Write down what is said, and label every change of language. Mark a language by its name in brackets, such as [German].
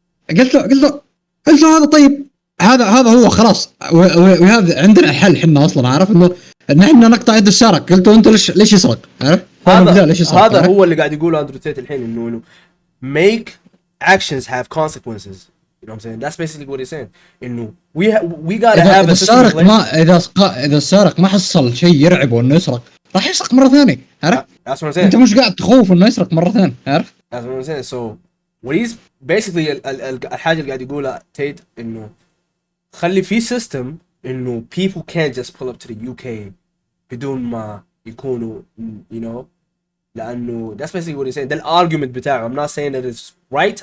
[Arabic] قلت له هذا طيب، هذا هو خلاص، وهذا عندنا الحل احنا اصلا، عارف انه ان احنا نقطع يد السارق. قلت له انت ليش يسرق؟ عارف هذا هو اللي قاعد يقوله اندرو تيت الحين، انه [English] make actions have consequences. You know what I'm saying? That's basically what he's saying. انه we gotta have a system. [Arabic] اذا السارق ما حصل شيء يرعبه انه يسرق راح يسرق مره ثانيه، عارف؟ [English] That's what I'm saying. [Arabic] انت مش قاعد تخوف انه يسرق مره ثانيه، عارف؟ [English] That's what I'm saying. So what he's basically [Arabic] الحاجه اللي قاعد يقولها تيت انه خلي في [English] system انه people can't just pull up to the UK [Arabic] بدون ما يكونوا [English] you know. لأنه that's basically what he's saying. The argument بتاعه. I'm not saying that it's right.